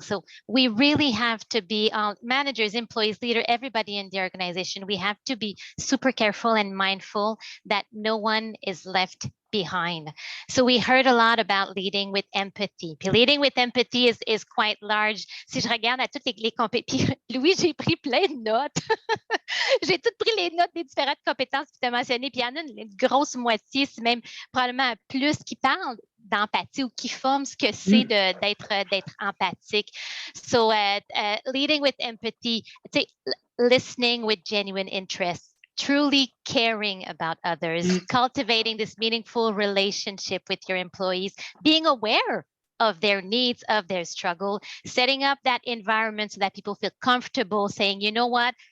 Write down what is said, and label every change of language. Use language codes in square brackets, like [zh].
[en] So we really have to be managers, employees, leader, everybody in the organization. We have to be super careful and mindful that no one is left behind. So we heard a lot about leading with empathy. Puis leading with empathy is quite large. [fr] Si je regarde à toutes les compétences, Louis, j'ai pris plein de notes. J'ai toutes pris les notes des différentes compétences que tu as mentionnées. Puis il y en a une grosse moitié, c'est même probablement plus qui parle d'empathie ou qui forme ce que c'est d'être empathique. [en] So leading with empathy, listening with genuine interest, truly caring about others, cultivating this meaningful relationship with your employees, being aware of their needs, of their struggle, setting up that environment so that people feel comfortable saying, you know what,